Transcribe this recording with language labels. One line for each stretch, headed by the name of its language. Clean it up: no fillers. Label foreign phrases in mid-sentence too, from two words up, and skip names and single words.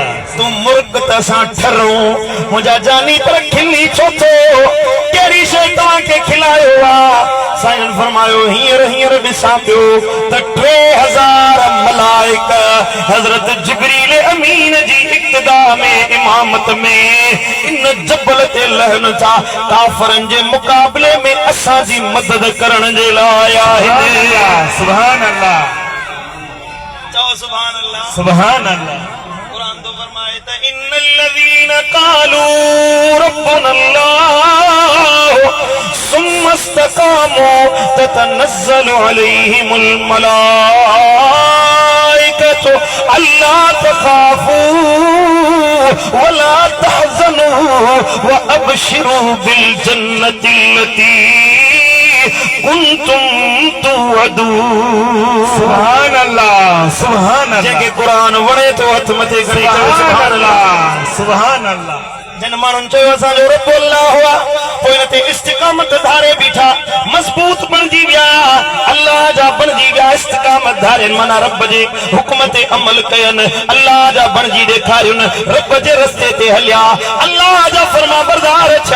Sindhi: तू मुल्क तसां ठरो मुंहिंजा जानी पर खिली छो थो कहिड़ी शइ तव्हांखे खिलायो आहे साईं फरमायो हींअर ॾिसां पियो त 3000 मलाइक हज़रत जिब्रील अमीन जी इब्तिदा में इमामत में इन जबल ते लहन था काफरनि जे मुक़ाबले में असां जी मदद करण जे लाइ आहिनि
Arabic: سبحان الله
Sindhi: चओ
Arabic: سبحان الله سبحان الله
Sindhi: कुरान तो फरमाए त
Arabic: إن الذين قالوا ربنا الله ثم استقاموا تتنزل عليهم الملائكة ألا تخافوا ولا تحزنوا وأبشروا بالجنة التي كنتم توعدون سبحان الله سبحان الله
Sindhi: जेके कुरान वणे तो हथ मथे खणी करे
Arabic: سبحان الله سبحان الله
Sindhi: जन माण्हुनि चयो असांजो रब अल्लाह हुआ पोइ हिन ते इस्तिक़ामत धारे बीठा मज़बूत बणिजी विया अल्लाह जा बणिजी विया इस्तिक़ामत धारे माना रब जे हुक्म ते अमल कयनि अल्लाह जा बणिजी ॾेखारियुनि रब जे रस्ते ते हलिया अल्लाह जा फरमाबरदार छा